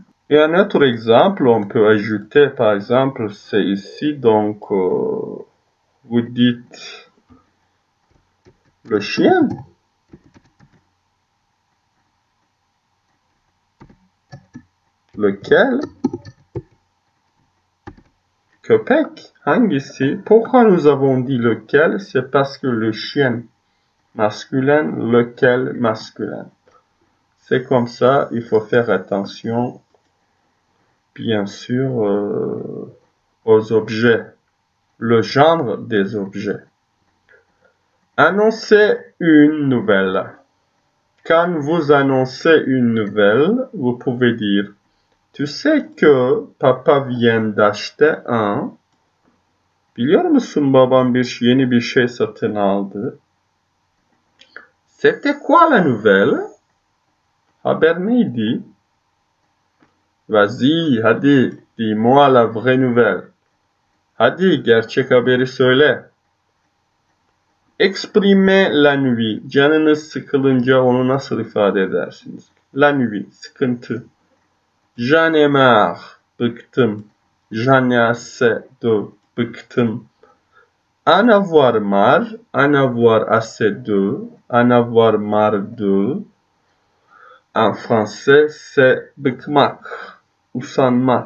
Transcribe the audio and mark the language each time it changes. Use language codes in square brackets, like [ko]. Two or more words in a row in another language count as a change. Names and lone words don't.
[fr] Et un autre exemple, on peut ajouter, par exemple, c'est ici, donc, vous dites le chien. Lequel? [tr] Köpek, hangisi? [fr] Pourquoi nous avons dit lequel? C'est parce que le chien masculin, lequel masculin. C'est comme ça, il faut faire attention, bien sûr, aux objets, le genre des objets. Annoncer une nouvelle. Quand vous annoncez une nouvelle, vous pouvez dire tu sais que papa vient d'acheter un. [tr] Biliyor musun babam yeni bir şey satın aldı. [fr] C'était quoi la nouvelle? [tr] Haber neydi? [fr] Vas-y, hadi, dis-moi la vraie nouvelle. [tr] Hadi, gerçek haberi söyle. [fr] Exprimer la nuit. [tr] Canınız sıkılınca onu nasıl ifade edersiniz? [fr] La nuit, sıkıntı. J'en ai marre, bıktım. J'en ai assez de, bıktım. En avoir marre, en avoir assez de, en avoir marre de. En français, c'est [tr] bıkmak, usanmak.